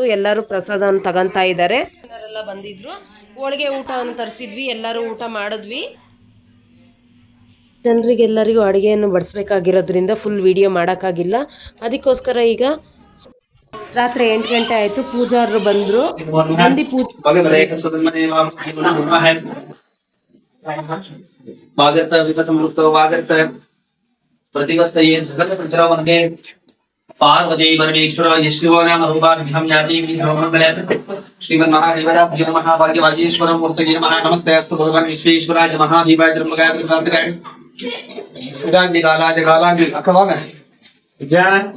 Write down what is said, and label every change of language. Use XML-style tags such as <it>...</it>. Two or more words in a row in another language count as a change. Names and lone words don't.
<kn>ಎಲ್ಲರೂ ಪ್ರಸಾದವನ್ನು ತಗೊತಾ ಇದ್ದಾರೆ. ಎಲ್ಲರೆಲ್ಲ ಬಂದಿದ್ರು. ಹೋಳಿಗೆ ಊಟವನ್ನು ತರಿಸಿದ್ವಿ. ಎಲ್ಲರೂ ಊಟ ಮಾಡಿದ್ವಿ. ಜನರಿಗೆಲ್ಲರಿಗೂ ಅಡುಗೆಯನ್ನು ಬಡಿಸ್ಬೇಕಾಗಿರೋದ್ರಿಂದ</kn> <en>full video</en> <kn>ಮಾಡೋಕ್ಕಾಗಿಲ್ಲ. ಅದಕ್ಕೋಸ್ಕರ ಈಗ ರಾತ್ರಿ 8 ಗಂಟೆ ಆಯಿತು. ಪೂಜಾರರು ಬಂದರು. ನಂದಿ ಪೂಜೆ</kn> <sa>वागर्त विकसमृतो वागर्त प्रतिवर्त ये जगत प्रचर वंदे पार्वती परमेश्वर शिवो नाम रूपाभ्यां याति मंगले श्रीमन् महादेवाय नमः भाग्यवागीश्वर मूर्तये नमः नमस्ते अस्तु भगवान् विश्वेश्वराय महादेवाय त्र्यंबकाय त्रिपुरांतकाय सुगांधि कालाय कालांधि अखवान जय</sa>